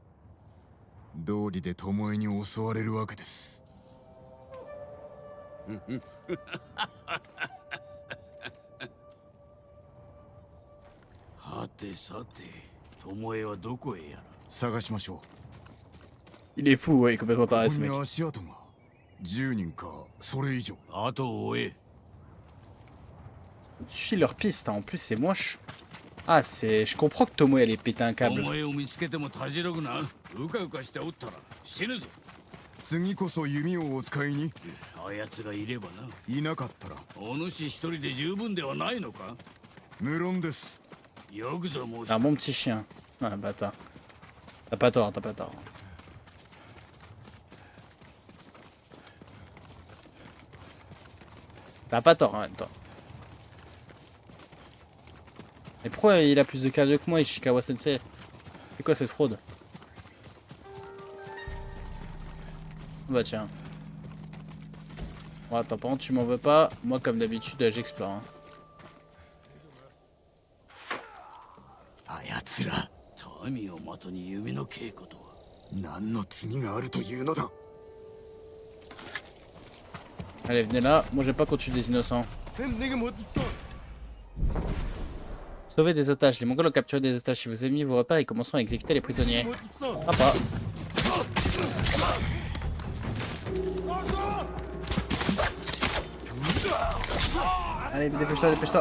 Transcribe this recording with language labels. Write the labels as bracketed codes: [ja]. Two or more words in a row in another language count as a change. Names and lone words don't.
[ja] 道理で巴に襲われるわけです。はてさて、巴はどこへやら。探しましょう。 [fr] Il est fou, ouais, complètement taré ce [ja] ここ [fr] mec. [ja] に足跡が10人かそれ以上。後を追え。 [fr] Suis leur piste, hein. En plus c'est moche. Ah, c'est. Je comprends que Tomoe allait péter un câble. [ja] 巴を見つけてもたじろぐな。うかうかしておったら死ぬぞ。次こそ弓をお使いに。あやつがいればな。いなかったら。お主一人で十分ではないのか。無論です。よくぞ申し。 [fr] Un bon petit chien. Ah, bâtard. T'as pas tort, t'as pas tort. T'as pas tort en même temps. Mais pourquoi il a plus de cardio que moi, Ishikawa Sensei? C'est quoi cette fraude? Bah tiens. Bon, attends, par contre, tu m'en veux pas. Moi, comme d'habitude, j'explore. Hein. [ja] あやつら民を的に弓の稽古とは。何の罪があるというのだ [fr] Allez, venez là. Moi, je vais pas continuer des innocents. Sauver des otages. Les Mongols ont capturé des otages. Si vos ennemis vous repèrent, ils commenceront à exécuter les prisonniers. Papa. Allez, dépêche-toi, dépêche-toi.